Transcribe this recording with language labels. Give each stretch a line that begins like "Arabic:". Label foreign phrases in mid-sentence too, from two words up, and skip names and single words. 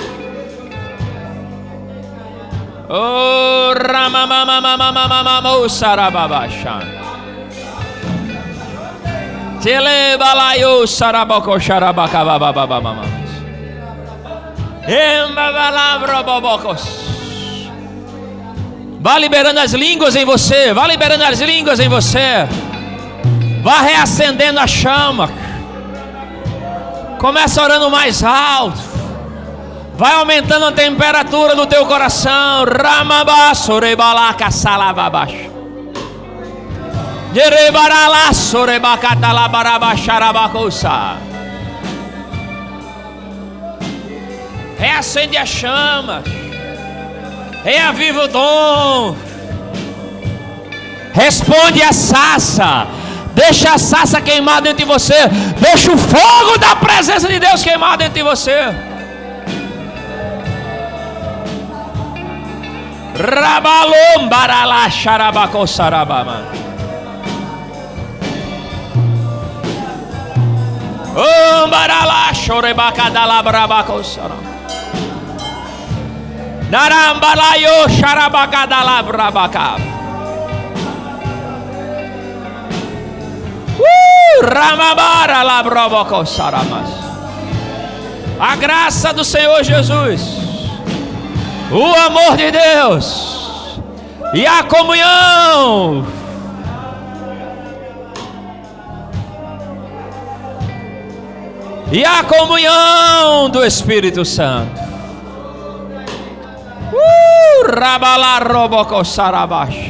Portuguese: Oh ramamamamamamamamo sarababashan. Telebalayo saraboko sharabakababababamam. Embabalabrobobokos. Vá liberando as línguas em você. Vá liberando as línguas em você. Vá reacendendo a chama. Começa orando mais alto. Vai aumentando a temperatura do teu coração. Ramabasso rebalaka salababash. Jerebaralasso rebacatalabarabacharabacosa. Reacende a chama. Reaviva o dom. Responde a sarça. Deixa a sarça queimar dentro de você. Deixa o fogo da presença de Deus queimar dentro de você. Rabalom barala xarabacosarabama. Barala xorebacadalabrabacosaram. Narambalayo xarabacadalabrabacab. Ramabara labrobocosaramas. A graça do Senhor Jesus, o amor de Deus e a comunhão. E a comunhão do Espírito Santo. Rabalarobocosarabash.